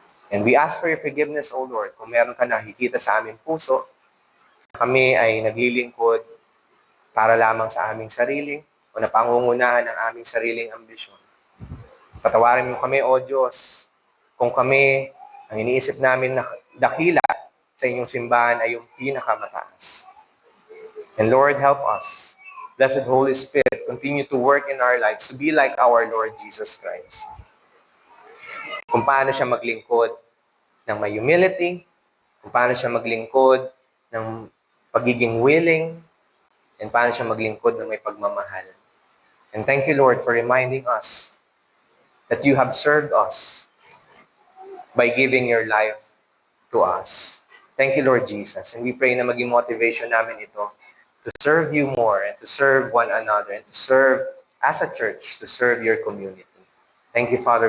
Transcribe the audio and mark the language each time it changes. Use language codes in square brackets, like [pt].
[en] And we ask for your forgiveness, O Lord, [tl] kung meron ka nakikita sa aming puso, kami ay naglilingkod para lamang sa aming sarili o napangungunahan ng aming sariling ambisyon. Patawarin mo kami, O Diyos, kung kami, ang iniisip namin na dakila sa inyong simbahan ay yung pinakamataas. [en] And Lord, help us. Blessed Holy Spirit, continue to work in our lives to be like our Lord Jesus Christ. [tl] Kung paano siya maglingkod ng may humility, kung paano siya maglingkod ng pagiging willing, and paano siya maglingkod ng may pagmamahal. [en] And thank you, Lord, for reminding us that you have served us by giving your life to us. Thank you, Lord Jesus. And we pray [tl] na maging motivation namin ito [en] to serve you more and to serve one another and to serve as a church, to serve your community. Thank you, Father.